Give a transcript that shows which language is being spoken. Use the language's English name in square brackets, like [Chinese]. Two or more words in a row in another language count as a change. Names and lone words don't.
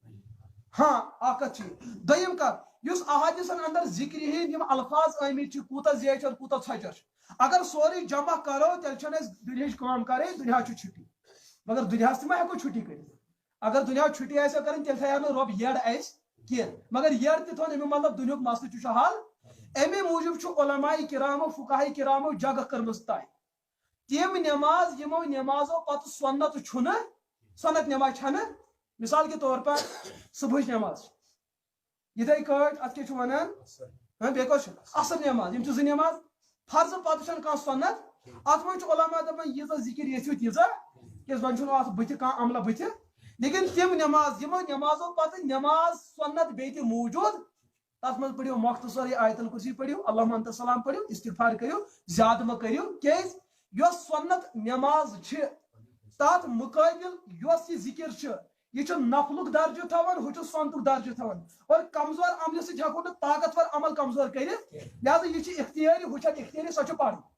[Kashmiri] ہاں اکھ کتھ چھِ دوٚیِم کتھ یُس احادیثن اندر ذکرِ ہٕنٛدۍ یِم الفاظ آمٕتۍ چھِ کوٗتاہ زیچھر کوٗتاہ ژھۄچر چھُ اگر سورُے جمع کرو تیٚلہِ چھنہٕ اَسہِ دُنیاہٕچ کٲم کرٕنۍ دُنیا چھُ چھُٹی مگر دُنیاہس تہِ ما ہٮ۪کو چھُٹی کٔرِتھ اگر دُنیا چھُٹی آسہِ ہا کرٕنۍ تیٚلہِ تھاوِ ہا نہٕ رۄب یٔڈ اَسہِ کینٛہہ مگر یٔڈ تہِ تھوٚو امیُک مطلب دُنیُک مسلہٕ تہِ چھُ حل امی موٗجوٗب چھُ علماء کرامو فقہاء کرامو جگہ کٔرمٕژ طے تِم نٮ۪ماز یِمو نٮ۪مازو پتہٕ سۄنت چھُنہٕ سۄنت نٮ۪ماز چھنہٕ [Urdu] مثال کے طور پر [Kashmiri] صبحٕچ نٮ۪ماز یِتھٕے کٲٹھۍ اتھ کیٛاہ چھُ ونان بیٚیہِ کۄس چھِ عصر نٮ۪ماز یِم چھِ زٕ نٮ۪ماز فرضہٕ پتہٕ چھنہٕ کانٛہہ سۄنت اتھ منٛز چھُ علماء دپان ییٖژاہ ذکر یژھِو تیٖژاہ کیٛازِ وۄنۍ چھُنہٕ اتھ بٕتھِ کانٛہہ عملہ بٕتھِ لیکن تِم نٮ۪ماز یِمو نٮ۪مازو پتہٕ نٮ۪ماز سۄنت بیٚیہِ تہِ موٗجوٗد تتھ منٛز پٔرِو مۄختصرے آیت الکرسی پٔرِو [Arabic] اللہُمّ انت السلام [Kashmiri] پٔرِو استغفار کٔرِو زیادٕ مہ کٔرِو کیٛازِ یۄس سۄنت نٮ۪ماز چھِ تتھ مُقٲبِل یۄس یہِ ذکر چھِ یہ نفلُک درجہ تھاوان ہُہ چھُ سۄنتُک درجہ تھاوان اور کمزور عملہِ سۭتۍ ہٮ۪کو نہٕ طاقتور عمل کمزور کٔرِتھ لہذا یہِ چھِ اختیٲری ہُہ چھنہٕ اختیٲری سۄ چھِ پرٕنۍ